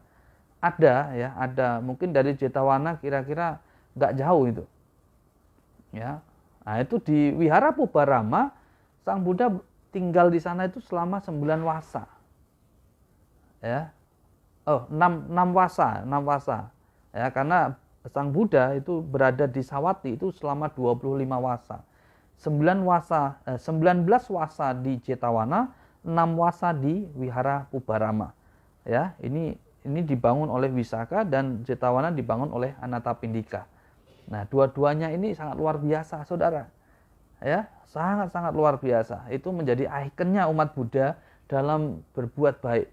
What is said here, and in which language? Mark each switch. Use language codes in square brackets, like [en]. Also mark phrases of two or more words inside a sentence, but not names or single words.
[id] Ada, ya, ada mungkin dari Jetavana kira-kira nggak jauh itu, ya. Nah, itu di Wihara Pubarama Sang Buddha tinggal di sana itu selama 9 wasa, ya. 6 wasa, ya, karena Sang Buddha itu berada di Sawati itu selama 25 wasa. 19 wasa di Jetavana, 6 wasa di Wihara Pubarama. Ya, ini dibangun oleh Wisaka dan Jetavana dibangun oleh Anathapindika. Nah, dua-duanya ini sangat luar biasa, saudara. Ya, sangat-sangat luar biasa. Itu menjadi ikonnya umat Buddha dalam berbuat baik.